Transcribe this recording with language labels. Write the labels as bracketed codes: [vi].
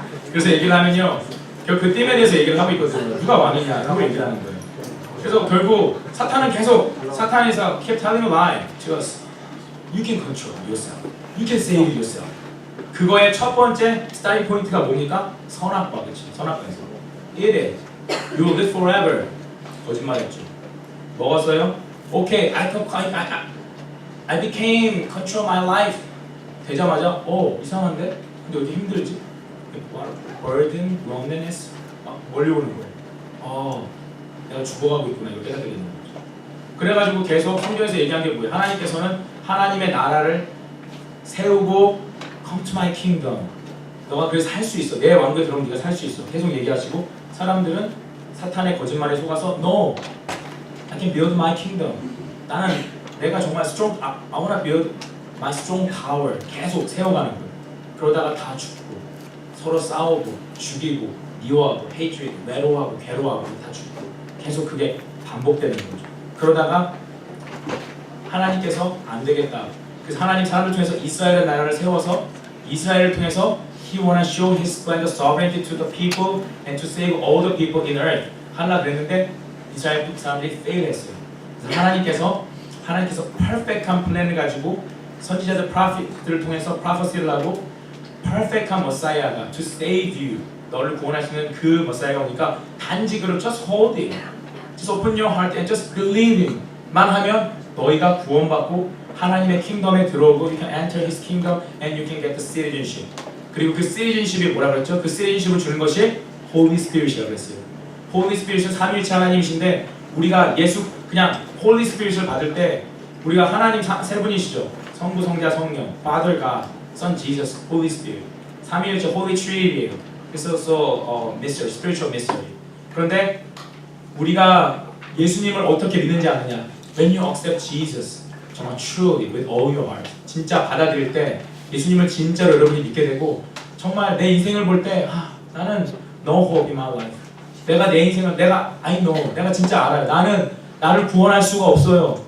[ko] 그래서 얘기를 하면요, 결국 그 띠에 대해서 얘기를 하고 있거든요. 누가 왕이냐 하고 얘기를 하는 거예요. 그래서 결국 사탄에서 [en] keep telling a lie to us. You can control yourself. You can save yourself. [ko] 그거의 첫 번째 스타일 포인트가 뭡니까? 선악과, 그렇지? 선악과에서. [en] It is. You will live forever. [ko] 거짓말했죠. 먹었어요? [en] Okay, I became control my life. [ko] 되자마자 이상한데? 근데 어디 힘들지? burden, loneliness 멀리 오는 거예요. 내가 죽어가고 있구나 이걸 깨닫게 되는 거죠. 그래가지고 계속 성경에서 얘기한 게 뭐예요? 하나님께서는 하나님의 나라를 세우고 [en] come to my kingdom. [ko] 너가 그래서 할 수 있어. 내 왕국에 들어오면 네가 살 수 있어. 계속 얘기하시고 사람들은 사탄의 거짓말에 속아서 [en] No, I can build my kingdom. [ko] 나는 내가 정말 [en] strong, I wanna build my strong tower. [ko] 계속 세워가는 거예요. 그러다가 다 죽고 서로 싸우고 죽이고 미워하고 hatred, 외로워하고 괴로워하고 다 죽고 계속 그게 반복되는 거죠. 그러다가 하나님께서 안 되겠다. 그래서 하나님 사람을 통해서 이스라엘의 나라를 세워서 이스라엘을 통해서 [en] He wanna show His splendor sovereignty to the people and to save all the people in earth. [ko] 하려 그랬는데 이스라엘 사람들이 fail했어요. 그래서 하나님께서 perfect한 플랜을 가지고 선지자들 프로핏들을 통해서 프로페시를 하고 perfect한 머사이아가 [en] to save you [ko] 너를 구원하시는 그 머사이아가 오니까 단지 그를 [en] just hold it, just open your heart and just believe Him [ko] 만 하면 너희가 구원받고 하나님의 킹덤에 들어오고 [en] you can enter His kingdom and you can get the citizenship. [ko] 그리고 그 citizenship이 뭐라 그랬죠? 그 citizenship을 주는 것이 Holy Spirit이라고 그랬어요. Holy Spirit은 삼위일체 하나님이신데 우리가 그냥 Holy Spirit을 받을 때 우리가 하나님 세 분이시죠. 성부, 성자, 성령, [en] Father God, Son Jesus, Holy Spirit. [ko] 삼위일체 Holy Trinity예요. 그래서 [en] mystery, spiritual mystery. [ko] 그런데 우리가 예수님을 어떻게 믿는지 아느냐? [en] When you accept Jesus, [ko] 정말 [en] truly with all your heart, [ko] 진짜 받아들일 때 예수님을 진짜로 여러분이 믿게 되고 정말 내 인생을 볼 때 나는 [en] no hope in my life. [ko] 내가 내 인생을 [en] I know, [ko] 내가 진짜 알아요. 나를 구원할 수가 없어요.